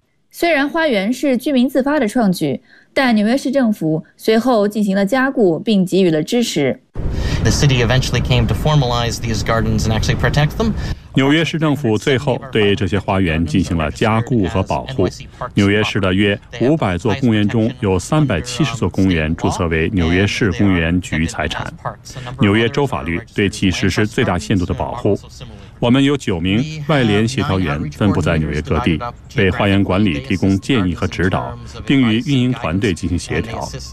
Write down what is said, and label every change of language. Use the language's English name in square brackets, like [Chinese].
[Chinese] 虽然花园是居民自发的创举，但纽约市政府随后进行了加固并给予了支持。 [English] The city eventually came to formalize these gardens and actually protect them. [Chinese] 纽约市政府最后对这些花园进行了加固和保护。纽约市的约500座公园中有370座公园注册为纽约市公园局财产。纽约州法律对其实施最大限度的保护。我们有9名外联协调员分布在纽约各地，为花园管理提供建议和指导，并与运营团队进行协调。